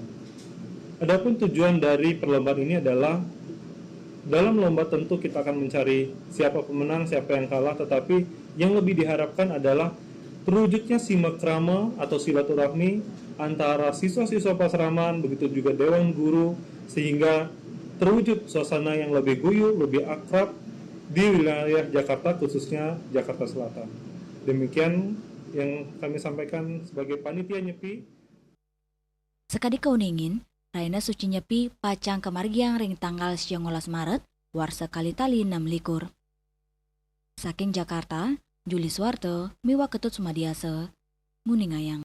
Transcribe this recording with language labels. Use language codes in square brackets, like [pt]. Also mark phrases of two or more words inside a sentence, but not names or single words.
[id] Adapun tujuan dari perlombaan ini adalah dalam lomba tentu kita akan mencari siapa pemenang, siapa yang kalah, tetapi yang lebih diharapkan adalah terwujudnya simakrama atau silaturahmi antara siswa-siswa Pasraman, begitu juga Dewan Guru, sehingga terwujud suasana yang lebih guyup, lebih akrab di wilayah Jakarta, khususnya Jakarta Selatan. Demikian yang kami sampaikan sebagai panitia Nyepi. [ban] Sekadi kauningin, Rahina Suci Nyepi pacang kemargiang ring tanggal 19 Maret, warsa kalitali 6 likur. Saking Jakarta, Juli Suwarto, Miwa Ketut Sumadiasa, Muningayang.